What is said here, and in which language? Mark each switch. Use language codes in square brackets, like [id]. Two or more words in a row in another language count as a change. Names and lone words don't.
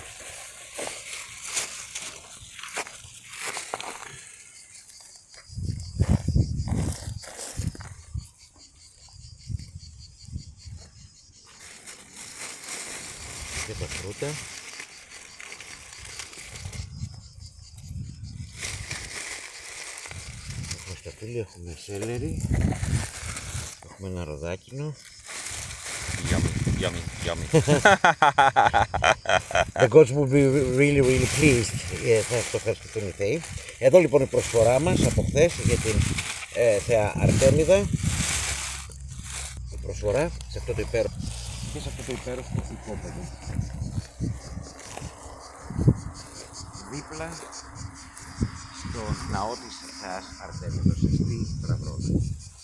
[el] Και τα φρούτα. Έχουμε σταφύλι, έχουμε σέλερι, έχουμε ένα ροδάκινο. [en] Yummy. The gods will be really pleased. [el] Θα ευχαριστηθούν οι θεοί. Εδώ λοιπόν η προσφορά μας από χθες για την θεά Αρτέμιδα. Η προσφορά σε αυτό το υπέροχο και σε αυτό το υπέροχο οικόπεδο. Δίπλα στον ναό της θεάς Αρτέμιδος στη Πραβρώνα.